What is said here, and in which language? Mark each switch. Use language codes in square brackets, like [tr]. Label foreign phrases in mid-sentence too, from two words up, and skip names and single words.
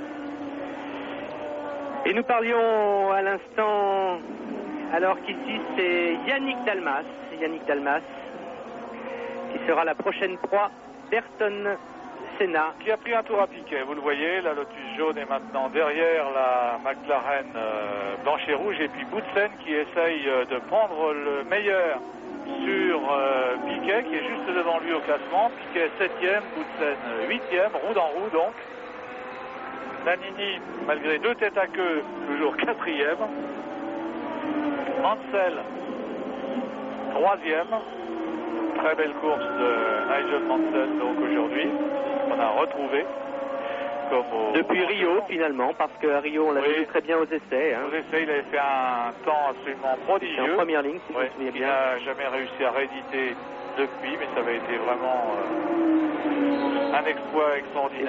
[fr] Et nous parlions à l'instant, alors qu'ici c'est Yannick Dalmas qui sera la prochaine proie d'Ayrton Senna. Qui a pris un tour à Piquet, vous le voyez, la Lotus jaune est maintenant derrière la McLaren blanche et rouge, et puis Boutsen qui essaye de prendre le meilleur sur Piquet, qui est juste devant lui au classement. Piquet 7e, Boutsen 8e, roue dans roue donc. Nannini, malgré 2 têtes à queue, toujours 4e. Mansell, 3e. Très belle course de Nigel Mansell donc aujourd'hui. On a retrouvé. Depuis Rio finalement, parce qu'à Rio on l'avait vu très bien aux essais. Aux essais, il avait fait un temps absolument prodigieux. En première ligne, si je me souviens bien. Il n'a jamais réussi à rééditer depuis, mais ça avait été vraiment un exploit extraordinaire.